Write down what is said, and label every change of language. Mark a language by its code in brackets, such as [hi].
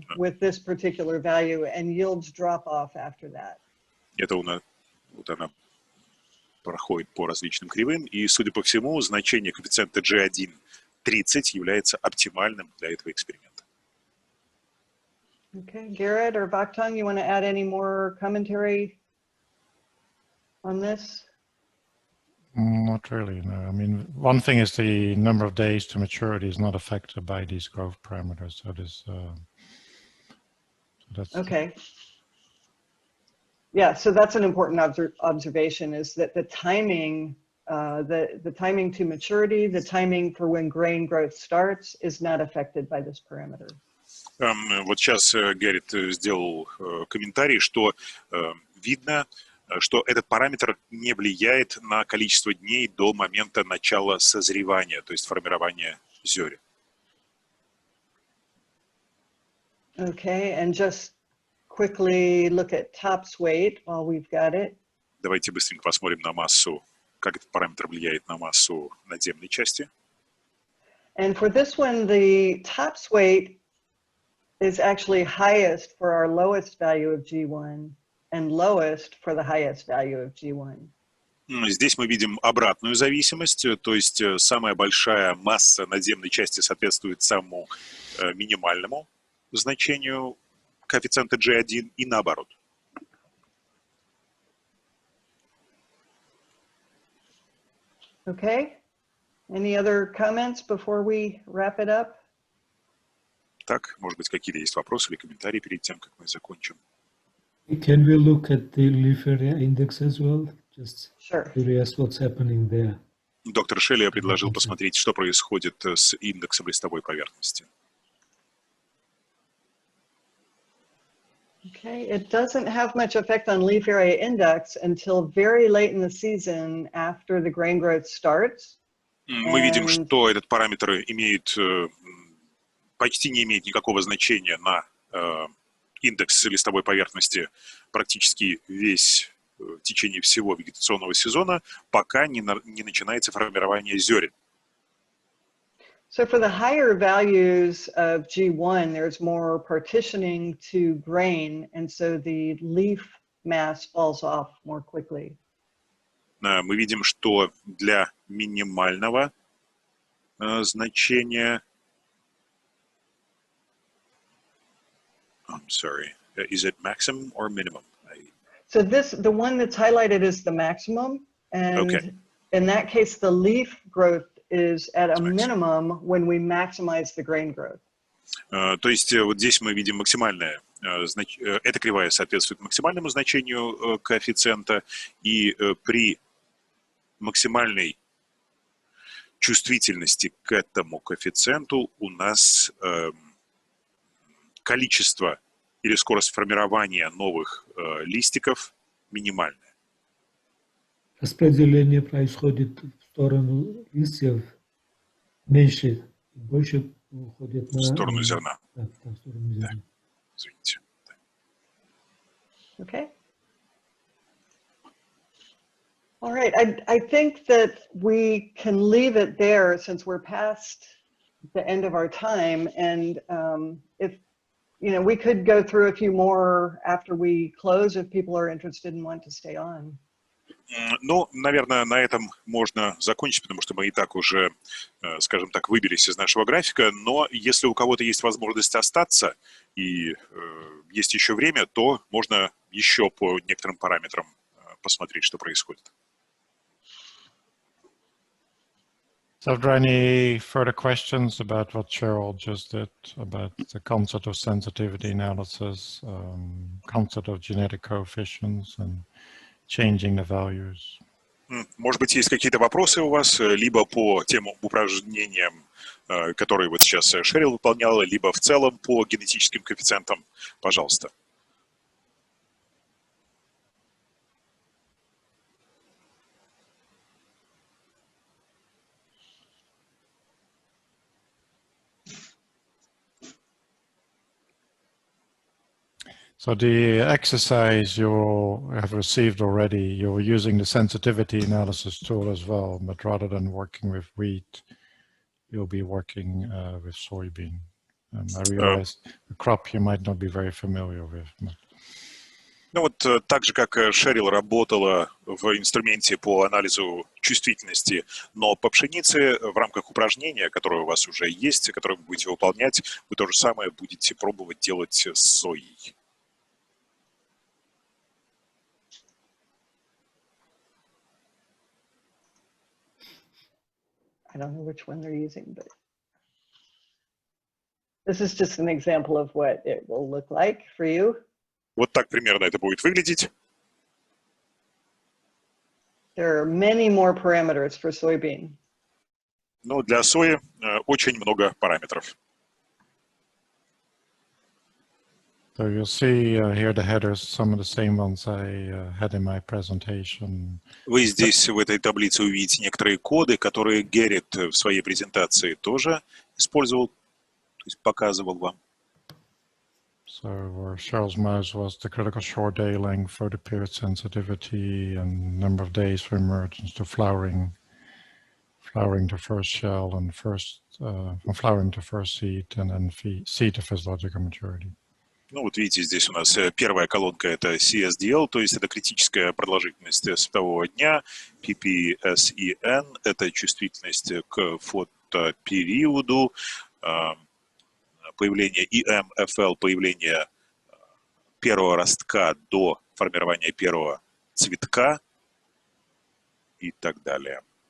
[en] optimum with this particular value, and yields drop off after that. [ru] Это у нас, вот она проходит по различным кривым, и, судя по всему, значение коэффициента G1 30 является оптимальным для этого эксперимента. [en] Okay, Garrett or Baktong, you want to add any more commentary on this? Not really, no. I mean, one thing is the number of days to maturity is not affected by these growth parameters. So this, that's okay. Yeah, so that's an important observation, is that the timing, the timing to maturity, the timing for when grain growth starts is not affected by this parameter. [ru] Вот сейчас Гэррит сделал комментарий, что видно, что этот параметр не влияет на количество дней до момента начала созревания, то есть формирования зерен. [en] Okay, and just quickly look at tops weight while we've got it. [ru] Давайте быстренько посмотрим на массу, как этот параметр влияет на массу надземной части. [en] And for this one, the tops weight is actually highest for our lowest value of G1 and lowest for the highest value of G1. [ru] Здесь мы видим обратную зависимость, то есть самая большая масса надземной части соответствует самому минимальному значению коэффициента G1 и наоборот. [en] Okay. Any other comments before we wrap it up? [ru] Так, может быть, какие-то есть вопросы или комментарии перед тем, как мы закончим? [en] Can we look at the leaf area index as well? Just Sure. curious what's happening there. [ru] Доктор Шелли предложил посмотреть, что происходит с индексом листовой поверхности. [en] Okay, it doesn't have much effect on leaf area index until very late in the season after the grain growth starts. [ru] Мы видим, что этот параметр имеет, почти не имеет никакого значения на индекс листовой поверхности практически весь в течение всего вегетационного сезона, пока не начинается формирование зерен. [en] So for the higher values of G1, there's more partitioning to grain, and so the leaf mass falls off more quickly. [ru] Мы видим, что для минимального значения, [en] I'm sorry, is it maximum or minimum? So the one that's highlighted is the maximum, and Okay. in that case, the leaf growth is at a It's maximum. minimum when we maximize the grain growth. [ru] То есть вот здесь мы видим максимальное, эта кривая соответствует максимальному значению коэффициента, и при максимальной чувствительности к этому коэффициенту у нас количество или скорость формирования новых листиков минимальная. Распределение происходит в сторону листьев, меньше, больше уходит В сторону зерна. Да, в сторону зерна. Извините. [en] Okay. All right, I think that we can leave it there since we're past the end of our time, and if we could go through a few more after we close if people are interested and want to stay on. [ru] Ну, наверное, на этом можно закончить, потому что мы и так уже, скажем так, выбились из нашего графика. Но если у кого-то есть возможность остаться и есть еще время, то можно еще по некоторым параметрам посмотреть, что происходит. [en] So, are there any further questions about what Cheryl just did, about the concept of sensitivity analysis, concept of genetic coefficients, and changing the values? [ru] Может быть, есть какие-то вопросы у вас, либо по тем упражнениям, которые вот сейчас Шерил выполняла, либо в целом по генетическим коэффициентам? Пожалуйста. [en] So the exercise you have received already, you're using the sensitivity analysis tool as well, but rather than working with wheat, you'll be working with soybean. I realize the crop you might not be very familiar with. [ru] Ну вот так же, как Шерил работала в инструменте по анализу чувствительности, но по пшенице в рамках упражнения, которое у вас уже есть, которое вы будете выполнять, вы то же самое будете пробовать делать с соей. [en] I don't know which one they're using, but this is just an example of what it will look like for you. [ru] Вот так примерно это будет выглядеть. [en] There are many more parameters for soybean. [ru] Но для сои очень много параметров. [en] So you'll see here the headers, some of the same ones I had in my presentation. [ru] Вы здесь в этой таблице увидите некоторые коды, которые Геррит в своей презентации тоже использовал, то есть показывал вам. [en] So where Cheryl's mouse was the critical short day length, photoperiod sensitivity, and number of days for emergence to flowering to first shell, and from flowering to first seed, and then seed to physiological maturity. [ru] Ну вот видите, здесь у нас первая колонка это CSDL, то есть это критическая продолжительность светового дня, PPSEN это чувствительность к фотопериоду, появление EMFL, появление первого ростка до формирования первого цветка и так далее.